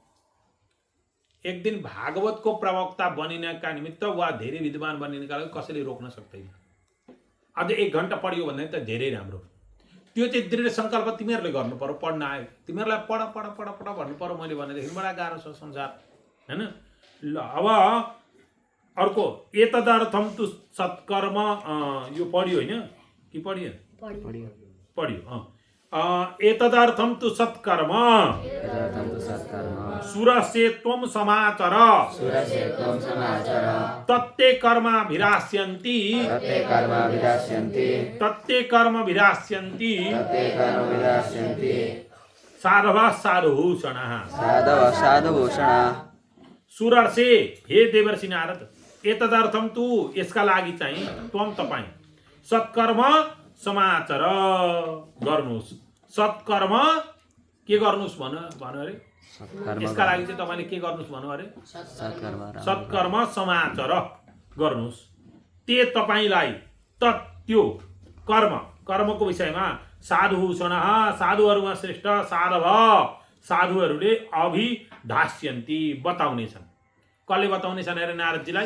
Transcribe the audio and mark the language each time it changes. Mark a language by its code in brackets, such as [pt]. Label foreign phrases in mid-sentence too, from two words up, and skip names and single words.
[ne] एक दिन भागवतको प्रवक्ता बनिनका निमित्त वा धेरै विद्वान बनिनका लागि कसैले रोक्न सक्दैन अझ 1 घण्टा पढियो भने त धेरै राम्रो त्यो चाहिँ दृढ संकल्प तिमीहरूले गर्नु पर्यो पढ्न आयो तिमीहरूलाई पढ पढ पढ पढ भन्नु पर्यो मैले भनेदेखि बडा गाह्रो छ संसार हैन ल अब अर्को [sa] एतदर्थम तु सत्कर्म [ne] यो पढियो हैन कि पढियो पढियो [sa] एतदर्थम तु सत्कर्म एतदर्थं तु सत्कर्म सुरसे त्वं समाचर सुरस्य त्वं समाचर तत्ते कर्माभिरास्यन्ति तत्ते कर्म विदास्यन्ति तत्ते कर्मभिरास्यन्ति तत्ते कर्म विदास्यन्ति साधव साधुभूषणः साधव साधुभूषणा सुरर्षे हे देवर्षि नारद एतदर्थम तु [ne] यसका लागि चाहिँ त्वं तपाईँ [sa] सत्कर्म समाचर [ne] गर्नुस् सत्कर्म के गर्नुस् भन अरे यसका लागि चाहिँ तपाईले के गर्नुस् भन्नु अरे [sa] सत्कर्म समाचर [ne] गर्नुस् ते तपाईलाई त्यो कर्मको विषयमा साधुभूषण साधुहरूमा श्रेष्ठ साधव साधुहरूले अभिधास्यन्ति बताउनेछन् कसले बताउनेछन् अरे नारदजीलाई